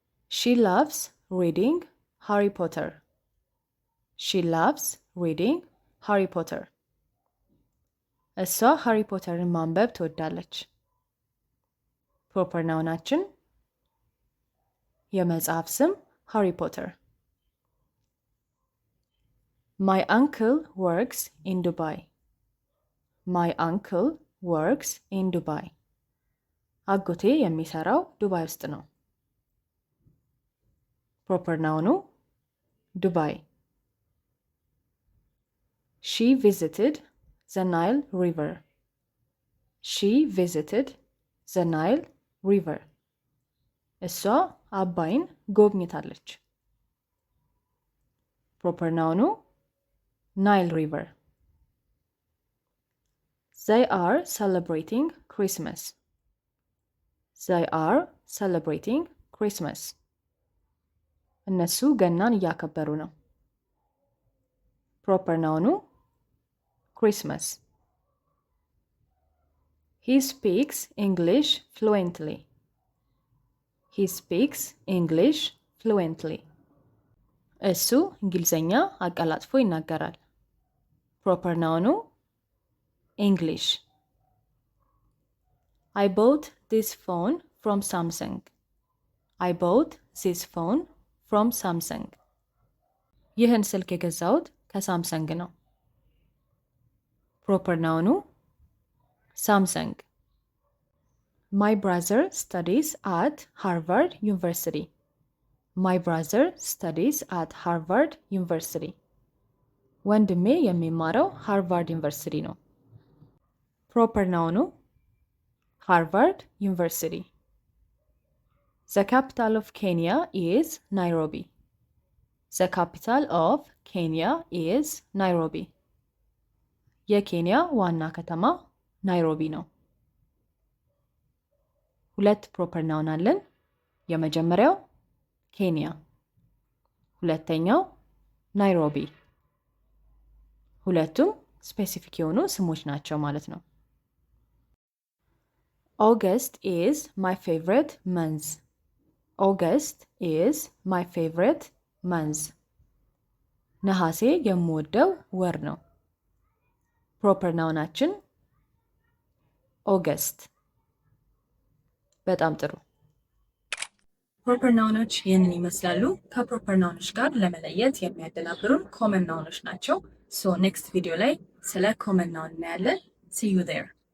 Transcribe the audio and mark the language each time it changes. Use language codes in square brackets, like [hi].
[en] ሺ ላቭስ ሪዲንግ ሃሪ ፖተር። ሺ ላቭስ ሪዲንግ ሃሪ ፖተር። [am] እሷ ሃሪ ፖተርን ማንበብ ትወዳለች። ፕሮፐር ናውናችን የመጽሐፍ ስም ሃሪ ፖተር። [en] My uncle works in Dubai. My uncle works in Dubai. [am] አጎቴ የሚሰራው ዱባይ ውስጥ ነው። ፕሮፐር ናውኑ ዱባይ። [en] She visited the Nile River. She visited the Nile River. [am] እሷ አባይን ጎብኝታለች። ፕሮፐር ናውኑ ናይል ሪቨር። [en] They are celebrating Christmas. They are celebrating Christmas. [am] እነሱ ገናን እያከበሩ ነው። ፕሮፐር ናውኑ Christmas. [en] He speaks English fluently. He speaks English fluently. [am] እሱ እንግሊዘኛ አቀላጥፎ ይናገራል። ፕሮፐር ናውኑ English. [en] I bought this phone from Samsung. I bought this phone from Samsung. [am] ይህን ስልክ የገዛሁት ከሳምሰንግ ነው። ፕሮፐር ናውኑ ሳምሰንግ። [en] My brother studies at Harvard University. My brother studies at Harvard University. [am] ወንድሜ የሚማረው ሃርቫርድ ዩኒቨርሲቲ ነው። ፕሮፐር ናውኑ ሃርቫርድ ዩኒቨርሲቲ። [en] The capital of Kenya is Nairobi. The capital of Kenya is Nairobi. [am] የኬንያ ዋና ከተማ ናይሮቢ ነው። ሁለት ፕሮፐር ናውን አለን። የመጀመሪያው ኬንያ፣ ሁለተኛው ናይሮቢ። ሁለቱም ስፔሲፊክ የሆኑ ስሞች ናቸው ማለት ነው። [en] August is my favorite month. August is my favorite month. [am] ነሐሴ የምወደው ወር ነው። ፕሮፐር ናውናችን ኦገስት። በጣም ጥሩ። ፕሮፐር ናውኖች ይህንን ይመስላሉ። ከፕሮፐር ናውኖች ጋር ለመለየት የሚያደናብሩን ኮመን ናውኖች ናቸው። ኔክስት ቪዲዮ ላይ ስለ ኮመን ናውን እናያለን። [en] See you there.